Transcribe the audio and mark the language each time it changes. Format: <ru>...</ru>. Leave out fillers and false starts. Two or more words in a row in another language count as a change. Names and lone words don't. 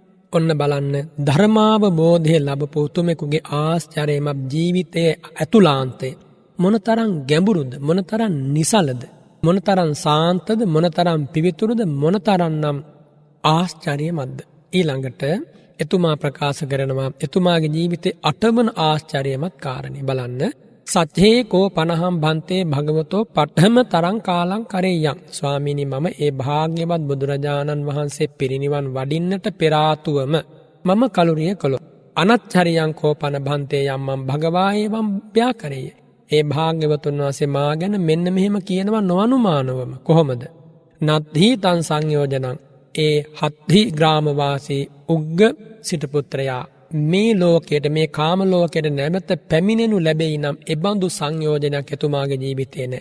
<si>ඔන්න බලන්න ධර්මාවබෝධය ලැබපු උතුමෙකුගේ ආශ්චර්යමත් ජීවිතයේ ඇතුළාන්තය මොනතරම් ගැඹුරුද, මොනතරම් නිසලද, මොනතරම් සාන්තද, මොනතරම් පිවිතුරුද, මොනතරම්නම් ආශ්චර්යමත්ද. ඊළඟට එතුමා ප්‍රකාශ කරනවා එතුමාගේ ජීවිතේ 8 වන ආශ්චර්යමත් කාරණේ.</si> <pi>බලන්න සත්‍යේ කෝ පනහම් භන්තේ භගවතෝ පඨම තරං කාලං කරෙය්‍යං.</pi> <si>ස්වාමීනි මම ඒ භාග්‍යවත් බුදුරජාණන් වහන්සේ පිරිනිවන් වඩින්නට පෙර ආතුවම මම කලුරිය කළොත්</si> <pi>අනච්චරියං කෝපන භන්තේ යම්මං භගවා එවං ව්‍යාකරේය.</pi> <si>ඒ භාග්‍යවතුන් වහන්සේ මා ගැන මෙන්න මෙහෙම කියනවා නොඅනුමානවම. කොහොමද?</si> <pi>නත්හි තං සංයෝජනං ඒ හත්හි</pi> <si>ග්‍රාමවාසී උග්ග සිටුපුත්‍රයා මේ ලෝකයට මේ කාම ලෝකයට නැමෙත පැමිණෙනු ලැබෙයි නම් එබඳු සංයෝජනයක් එතුමාගේ ජීවිතේ නැහැ.</si>